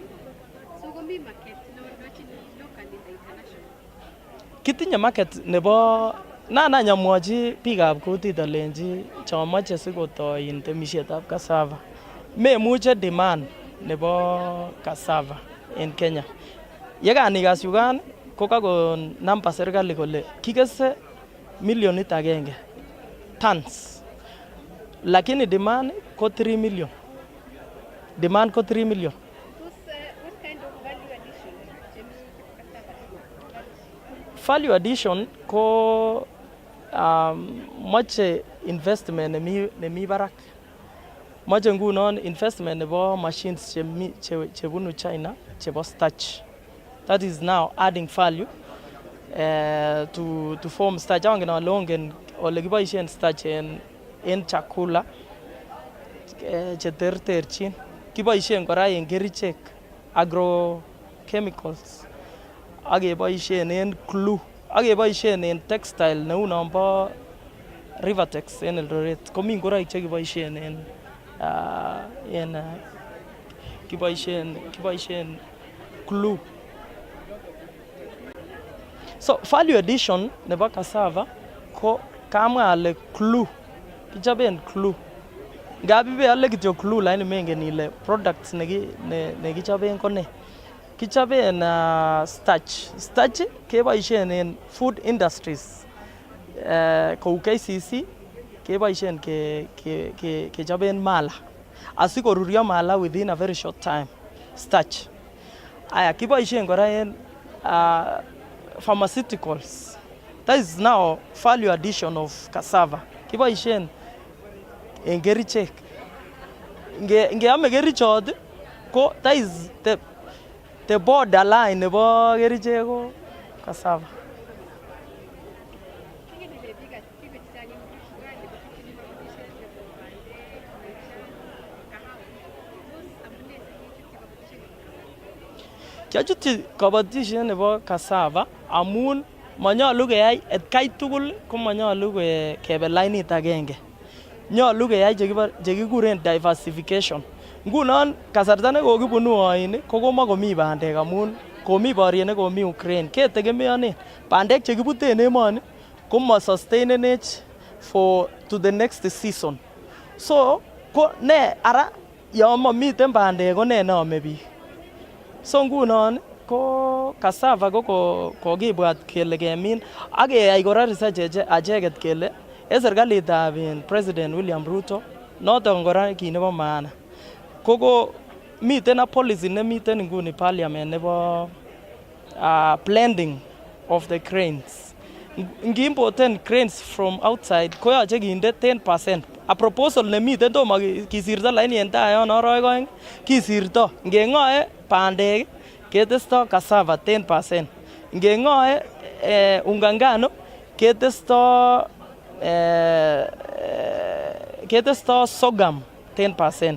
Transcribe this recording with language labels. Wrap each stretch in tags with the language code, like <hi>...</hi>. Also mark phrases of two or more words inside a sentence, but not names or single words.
<kln>Kitinye market nebo nyamwochi biikab kutit alenji chomoche sikotoin temisietab cassava. Memuche demand nebo cassava en Kenya. Yekan ikas yukan ko kakon namba serikali kole kikese 1,000,000 tons. Lakini demand ko 3 million. Demand ko 3 million.</kln> <en>Value addition</en> <kln>ko moche investment nemi barak. Moche ngunon investment nebo machines chebunu China chebo starch.</kln> <en>That is now adding value to form starch.</en> <kln>Angen ale ongen ole kiboisien starch en chakula cheterterchin. Kiboisien kora en kerichek, agrochemicals. Ak keboisien en glue. Ak keboisien en textile neu nombo Rivertex en Eldoret. Komi ngoroik chekiboisien kiboisien glue. So</kln> <en>value addition</en> <kln>nebo cassava ko kamwa ale glue. Kichoben glue. Ngap ibeale kityo glue lakini mengen ile products nekichoben ko ne. Kichoben starch. Starch keboisien en</kln> <en>food industries.</en> <kln>Kou KCC keboisien kechoben mala. Asikorurio mala</kln> <en>within a very short time. Starch.</en> <kln>Aya kiboisien kora en pharmaceuticals.</kln> <en>That is now value addition of cassava.</en> <kln>Kiboisien en kerichek. Ngeame kerichot ko</kln> <en>that is the borderline</en> <kln>nebo kerichek ko cassava. Kiachutyi kabatisiet nebo cassava amun manyolu keyai etkai tugul ko manyolu kebe lainit agenge. Nyolu keyai chekikuren diversification. Ngunon kasarta nekokibunu oin ko komakomi bandek amun komi boriet nekomi Ukraine. Ketegemeanen bandek chekibuten emoni komo sustainenech</kln> <en>to the next season.</en> <kln>So ko ne ara yon mamiten bandek ko ne neome biik. So ngunon ko cassava ko kokibwat kele kemin ak keyai kora research acheket kele en serikalitab President William Ruto noton kora kit nebo maana. Koko miten</kln> <en>a policy</en> <kln>nemiten nguni parliament nebo</kln> <en>blending of the grains.</en> <kln>Ngiimporten</kln> <en>grains from outside</en> <kln>koyoche kinde 10%.</kln> <en>A proposal</en> <kln>nemiten tomo kisirto laini en tai yon aroek oeng kisirto. Ngeng'oe bandek ketesto cassava 10%. Ngeng'oe</kln> <sw>unga ngano</sw> <kln>ketesto sorghum 10%.</kln>